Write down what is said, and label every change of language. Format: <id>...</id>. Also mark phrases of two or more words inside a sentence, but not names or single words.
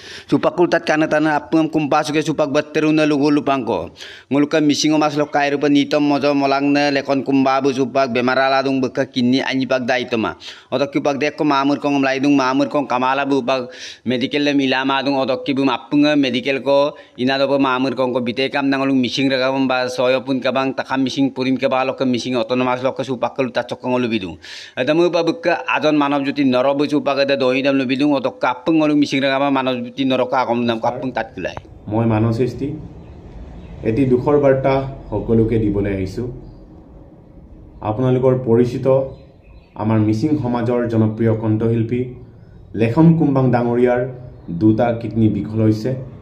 <mrg>Supakul tat kana tana apung kumpas ke supak batteruna lugu lupangko. Nguluka misingo mas lokai rupa nitom mojo molangna lekon kumbabu supak bemarala dung beka kini anjipak daitoma. Otok kipak deko mamur kong mlaidung mamur kong kamala bupak medical le milama dung otok kibu mapunga medical ko inadopo mamur kong ko bitekam nangolung mising ragam ba soyo pun kabang takam mising purin kabang lokka mising otono mas lokka supakul tat chokong lubidung. Adamu ba beka adon manav juti norobu supak ada doidam lubidung otok kapung ngolung mising ragam manav juti নৰকা আগম নাম কাপুং তাত গলাই</mrg> <as>মই মানৱ সৃষ্টি এটি দুখৰ বাৰ্তা সকলোকে দিবলৈ আহিছো আপোনালোকৰ পৰিচিত আমাৰ মিচিং সমাজৰ জনপ্ৰিয় কণ্ঠশিল্পী লেখন কুম্বাং ডাঙৰীয়াৰ দুটা কিডনি বিকল হৈছে</as>